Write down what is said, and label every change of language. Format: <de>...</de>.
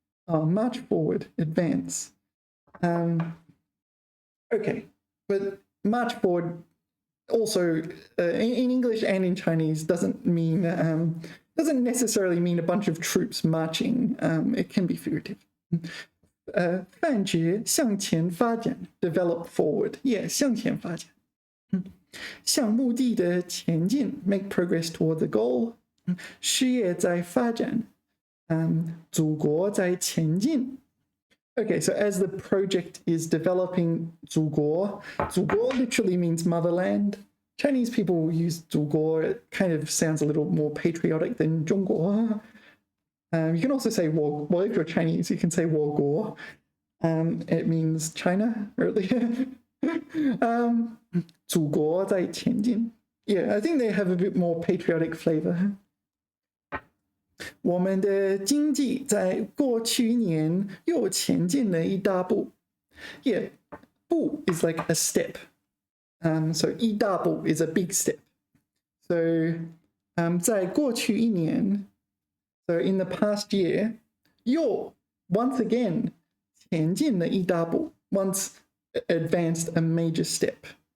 <en>March forward, advance. Okay, but march forward also in English and in Chinese doesn't necessarily mean a bunch of troops marching. It can be figurative.</en> <zh>范觉向前发展</zh> <en>develop forward.</en> <zh>Yeah, 向前发展. 向目的的前进</zh> <en>make progress toward the goal.</en> <zh>事业在发展.祖国在前进.</zh> <en>Okay, so as the project is developing 祖国 literally means motherland. Chinese people use 祖国. It kind of sounds a little more patriotic than 中国. You can also say 我, well, if you're Chinese, you can say 我国. It means China, really.</en> <zh>祖国在前进.</zh> <en>Yeah, I think they have a bit more patriotic flavor.</en> <zh>我们的经济在过去一年又前进了一大步.</zh> <en>Yeah, 步 is like a step. So 一大步 is a big step. So</en> <zh>在过去一年,</zh> <en>so in the past year, 又 once again</en> <zh>前进了一大步,</zh> <en>once advanced a major step.</en>